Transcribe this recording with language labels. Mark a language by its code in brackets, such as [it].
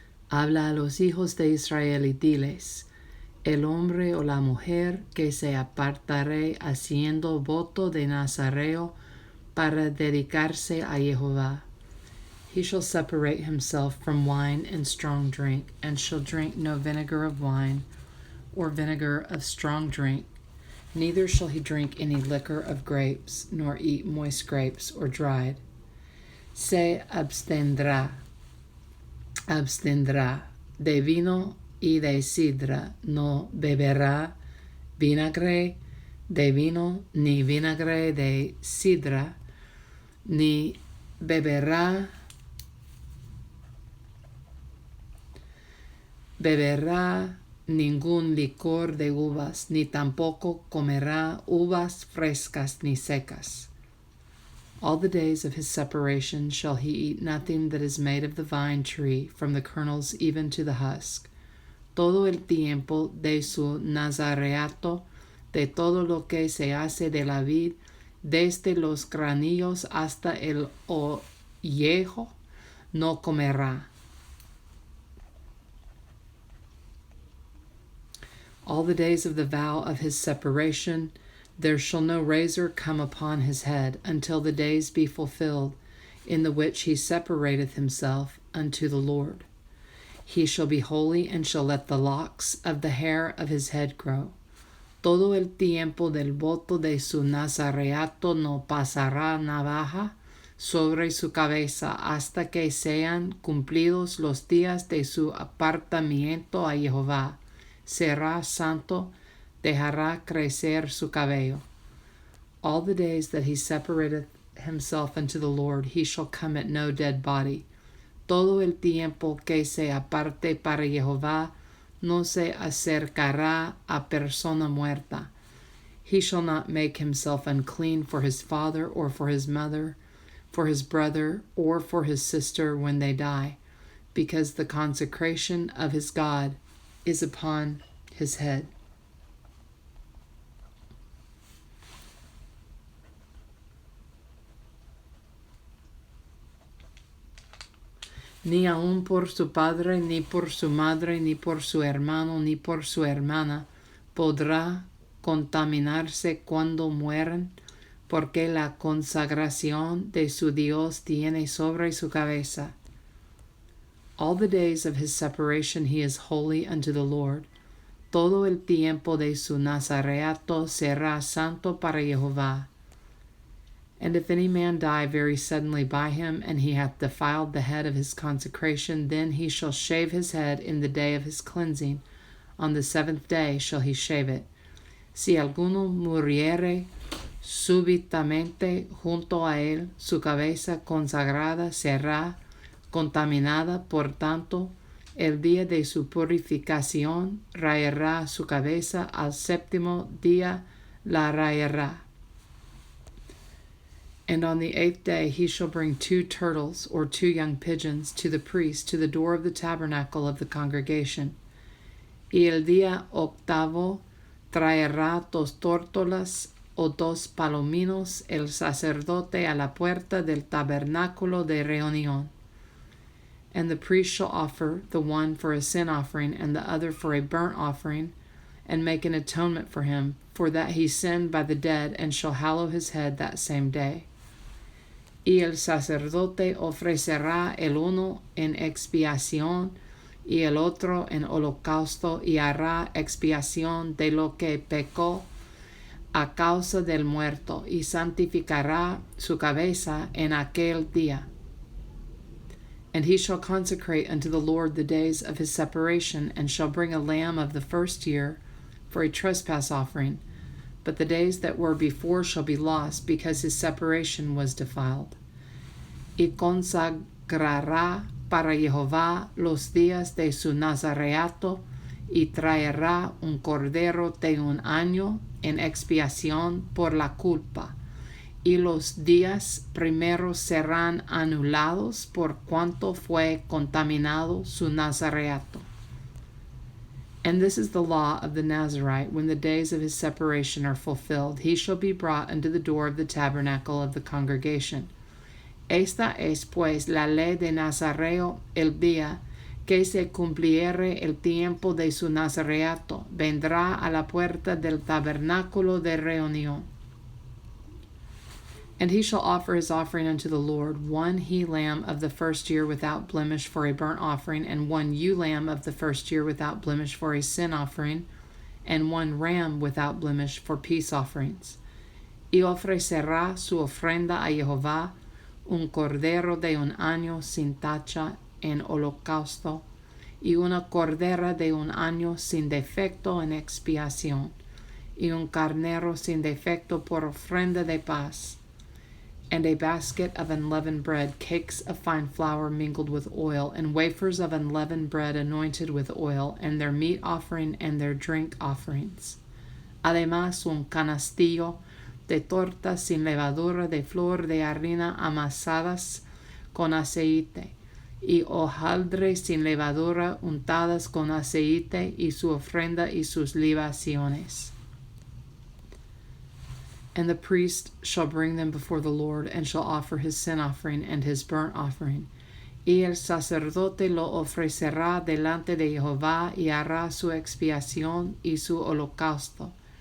[es] Habla a los hijos de Israel y diles, El hombre o la mujer que se apartare haciendo voto de Nazareo para dedicarse a Jehová. [en] He shall separate himself from wine and strong drink, and shall drink no vinegar of wine, or vinegar of strong drink. Neither shall he drink any liquor of grapes, nor eat moist grapes or dried. [es] Se abstendrá de vino y de sidra, no beberá vinagre de vino, ni vinagre de sidra, ni beberá ningún licor de uvas, ni tampoco comerá uvas frescas ni secas. [en] All the days of his separation shall he eat nothing that is made of the vine tree, from the kernels even to the husk. [es] Todo el tiempo de su nazareato, de todo lo que se hace de la vid, desde los granillos hasta el ollejo, no comerá. [en] All the days of the vow of his separation, there shall no razor come upon his head, until the days be fulfilled, in the which he separateth himself unto the Lord. He shall be holy, and shall let the locks of the hair of his head grow. [es] Todo el tiempo del voto de su nazareato no pasará navaja sobre su cabeza, hasta que sean cumplidos los días de su apartamiento a Jehová. Será santo, dejará crecer su cabello. [en] All the days that he separateth himself unto the Lord, he shall come at no dead body. [es] Todo el tiempo que se aparte para Jehová, no se acercará a persona muerta. [en] He shall not make himself unclean for his father, or for his mother, for his brother, or for his sister when they die, because the consecration of his God is upon his head. [es] Ni aun por su padre, ni por su madre, ni por su hermano, ni por su hermana podrá contaminarse cuando mueren, porque la consagración de su Dios tiene sobre su cabeza. [en] All the days of his separation he is holy unto the Lord. [es] Todo el tiempo de su nazareato será santo para Jehová. [en] And if any man die very suddenly by him, and he hath defiled the head of his consecration, then he shall shave his head in the day of his cleansing. On the 7th day shall he shave it. [es] Si alguno muriere súbitamente junto a él, su cabeza consagrada será contaminada, por tanto, el día de su purificación rayará su cabeza, al 7º día la rayará. [en] And on the 8th day he shall bring 2 turtles, or 2 young pigeons, to the priest, to the door of the tabernacle of the congregation. [es] Y el día 8º traerá 2 tórtolas o 2 palominos el sacerdote a la puerta del tabernáculo de reunión. [en] And the priest shall offer the one for a sin offering, and the other for a burnt offering, and make an atonement for him, for that he sinned by the dead, and shall hallow his head that same day. [es] Y el sacerdote ofrecerá el uno en expiación y el otro en holocausto, y hará expiación de lo que pecó a causa del muerto, y santificará su cabeza en aquel día. [en] And he shall consecrate unto the Lord the days of his separation, and shall bring a lamb of the first year for a trespass offering. But the days that were before shall be lost, because his separation was defiled. [es] Y consagrará para Jehová los días de su nazareato, y traerá un cordero de 1 año, en expiación por la culpa, y los días primeros serán anulados por cuanto fue contaminado su nazareato. [en] And this is the law of the Nazarite. When the days of his separation are fulfilled, he shall be brought unto the door of the tabernacle of the congregation. [es] Esta es pues la ley de Nazareo el día que se cumpliere el tiempo de su nazareato. Vendrá a la puerta del tabernáculo de reunión. [en] And he shall offer his offering unto the Lord, one he-lamb of the first year without blemish for a burnt offering, and one ewe-lamb of the first year without blemish for a sin offering, and one ram without blemish for peace offerings. [es] Y ofrecerá su ofrenda a Jehová, un cordero de un año sin tacha en holocausto, y una cordera de un año sin defecto en expiación, y un carnero sin defecto por ofrenda de paz. [en] And a basket of unleavened bread, cakes of fine flour mingled with oil, and wafers of unleavened bread anointed with oil, and their meat offering and their drink offerings. [es] Además, un canastillo de tortas sin levadura de flor de harina amasadas con aceite, y hojaldres sin levadura untadas con aceite, y su ofrenda y sus libaciones. [en] And the priest shall bring them before the Lord, and shall offer his sin offering and his burnt offering. [es] Y el sacerdote lo ofrecerá delante de Jehová, y hará su expiación y su holocausto.